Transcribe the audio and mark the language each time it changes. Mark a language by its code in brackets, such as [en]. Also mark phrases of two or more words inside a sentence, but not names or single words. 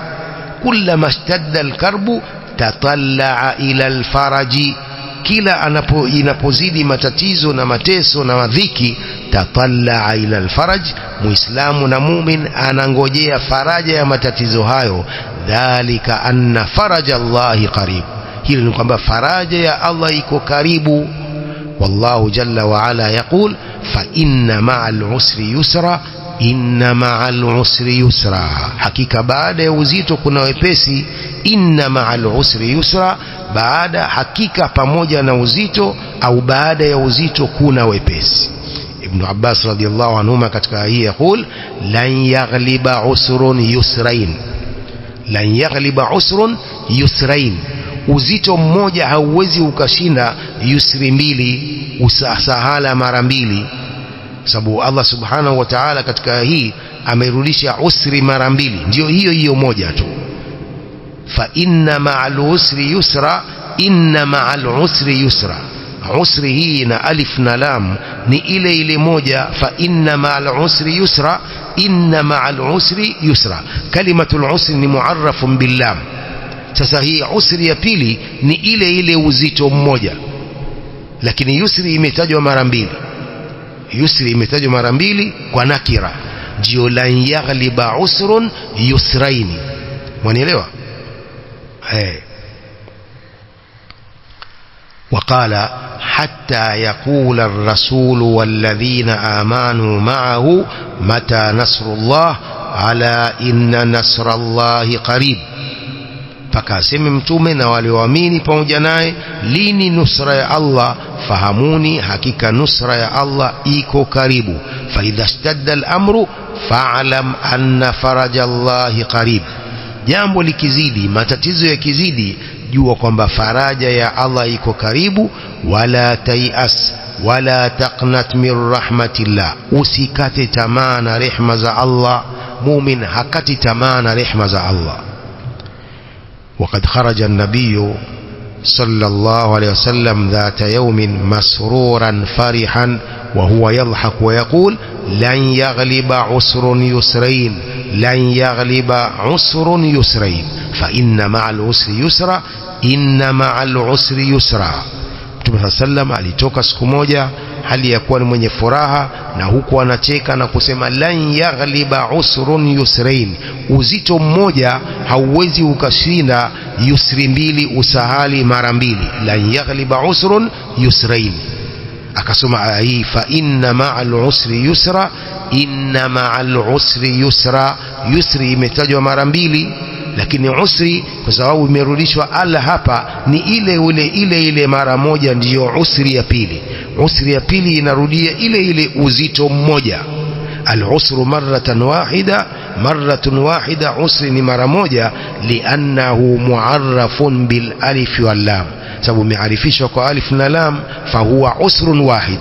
[ar] كلما اشتد الكرب تطلع إلى الفرج, [sw] kila inapozidi matatizo na mateso na madhiki, [ar] تطلع إلى الفرج, [sw] muislamu na mumin anangojea faraja ya matatizo hayo. [ar] ذلك أن فرج الله قريب, [sw] hili ni kwamba faraja ya Allah iko karibu. [ar] والله جل وعلا يقول فإن مع العسر يسرا إن مع العسر يسرا, [sw] hakika baada ya uzito kuna wepesi. [ar] إن مع العسر يسرا, [sw] hakika pamoja na uzito au baada ya uzito kuna wepesi. Ibn Abbas [ar] رضي الله عنهما [sw] katika hii [ar] يقول لن يغلب عسر يسرين لن يغلب عسر يسرين, [sw] uzito mmoja hauwezi ukashinda yusri mbili, usahala mara mbili. Sababu Allah [ar] سبحانه وتعالى [sw] katika hii amerudisha usri mara mbili, ndio hiyo moja tu. [ar] فإن مع العسر يسرا إن مع العسر يسرا. [sw] Usri hii na alif na lam ni ile moja. [ar] فإن مع العسر يسرا إن مع العسر يسرا. كلمة العسر ni معرف باللام. [sw] Sasa hii usri ya pili ni ile uzito mmoja, lakini yusri imetajwa mara mbili. Yusri imetajwa mara mbili kwa nakira, ndio [ar] لن يغلب عسر يسرين. [sw] Mwanielewa? [ar] وقال حتى يقول الرسول والذين آمنوا معه متى نصر الله ألا إن نصر الله قريب. [sw] Fakasema mtume na walioamini pamoja naye, lini nusra ya Allah? Fahamuni, hakika nusra ya Allah iko karibu. [ar] فإذا اشتد الأمر فاعلم أن فرج الله قريب. [sw] Jambo likizidi, matatizo yakizidi, jua kwamba faraja ya Allah iko karibu. [ar] ولا تيأس ولا تقنط من رحمة الله, [sw] usikate tamaa na rehema za Allah. Mumin hakati tamaa na rehema za Allah. [ar] وقد خرج النبي صلى الله عليه وسلم ذات يوم مسرورا فرحا وهو يضحك ويقول لن يغلب عسر يسرين لن يغلب عسر يسرين فإن مع العسر يسرا إن مع العسر يسرا. [sw] Mtume sallam alitoka siku moja hali ya kuwa ni mwenye furaha, na huku anacheka na kusema [ar] لن يغلب عسر يسرين, [sw] uzito mmoja hauwezi ukashinda yusri mbili, usahali mara mbili. [ar] لن يغلب عسر يسرين. [sw] Akasoma hii [ar] فإن مع العسر يسرا إن مع العسر يسرا. [sw] Yusri imetajwa mara mbili, lakini usri kwa sababu imerudishwa ala hapa ni ile mara moja, ndiyo usri ya pili. Usri ya pili inarudia ile uzito mmoja. [ar] العسر مرة واحدة, [sw] usri ni mara moja, [ar] لأنه معرف بالألف واللام, [sw] sababu imearifishwa kwa alif na lam, [ar] فهو عسر واحد.